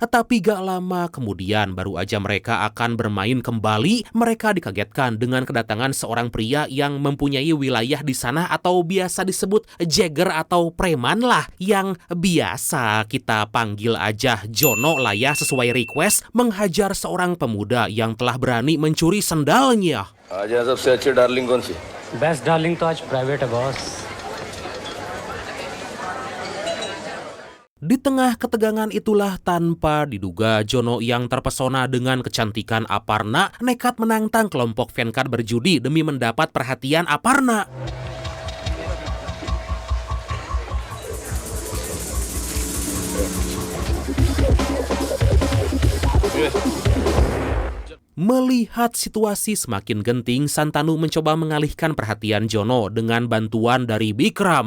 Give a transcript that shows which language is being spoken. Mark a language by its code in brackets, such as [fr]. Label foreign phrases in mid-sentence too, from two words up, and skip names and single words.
[id] Tapi gak lama kemudian, baru aja mereka akan bermain kembali, mereka dikagetkan dengan kedatangan seorang pria yang mempunyai wilayah di sana atau biasa disebut Jagger atau preman lah, yang biasa kita panggil aja Jono lah ya sesuai request, menghajar seorang pemuda yang telah berani mencuri sendalnya. [hi] आज यहाँ सबसे अच्छी डार्लिंग कौन सी? [en] best darling [hi] तो आज प्राइवेट है बॉस. [id] Di tengah ketegangan itulah, tanpa diduga, Jono yang terpesona dengan kecantikan Aparna nekat menantang kelompok Venkat berjudi demi mendapat perhatian Aparna. Melihat situasi semakin genting, Santanu mencoba mengalihkan perhatian Jono dengan bantuan dari Bikram.